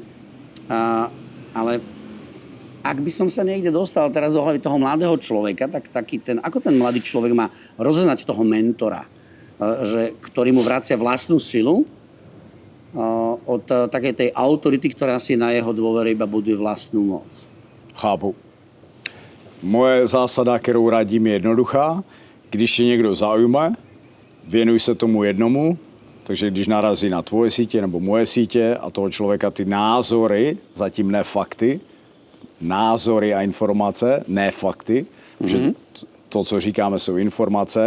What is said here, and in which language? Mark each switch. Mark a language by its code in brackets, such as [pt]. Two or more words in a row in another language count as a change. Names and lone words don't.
[sk] Ale ak by som sa niekde dostal teraz do hlavy toho mladého človeka, tak ako ten mladý človek má rozoznať toho mentora, ktorý mu vracia vlastnú silu od takej tej autority, ktorá si na jeho dôvere iba buduje vlastnú moc? [cs] Chápu. Moje zásada, kterou radím, je jednoduchá. Když tě někdo zaujme, věnuj se tomu jednomu, takže když narazí na tvoje sítě nebo moje sítě a toho člověka ty názory, zatím ne fakty, názory a informace, ne fakty, že to, co říkáme, jsou informace.